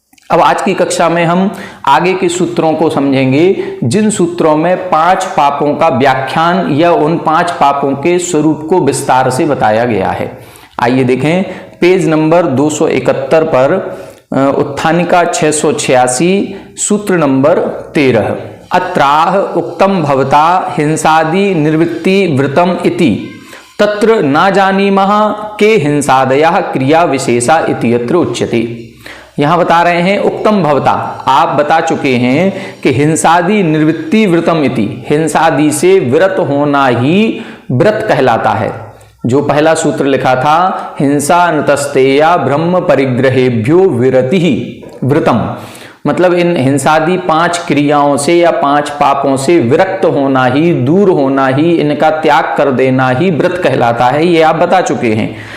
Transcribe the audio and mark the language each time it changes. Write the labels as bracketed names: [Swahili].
[Hindi] अब आज की कक्षा में हम आगे के सूत्रों को समझेंगे, जिन सूत्रों में 5 पापों का व्याख्यान या उन 5 पापों के स्वरूप को विस्तार से बताया गया है। आइए देखें पेज नंबर 271 पर उत्थानिका 686 सूत्र नंबर 13। [Sanskrit] अत्राह उक्तम भवता हिंसादि निर्वृत्ति व्रतम इति तत्र न जानीमः के हिंसादयः क्रिया विशेषा इति यत्र उच्यते। [Hindi] यहां बता रहे हैं उक्तम भवता, आप बता चुके हैं कि [Sanskrit] हिंसादि निर्वृत्ति व्रतम इति, [Hindi] हिंसादि से विरत होना ही व्रत कहलाता है। जो पहला सूत्र लिखा था [Sanskrit] हिंसा नतस्तेया ब्रह्म परिग्रहेभ्यो विरति व्रतम, [Hindi] मतलब इन हिंसादि 5 क्रियाओं से या 5 पापों से विरक्त होना ही, दूर होना ही, इनका त्याग कर देना ही व्रत कहलाता है, ये आप बता चुके हैं।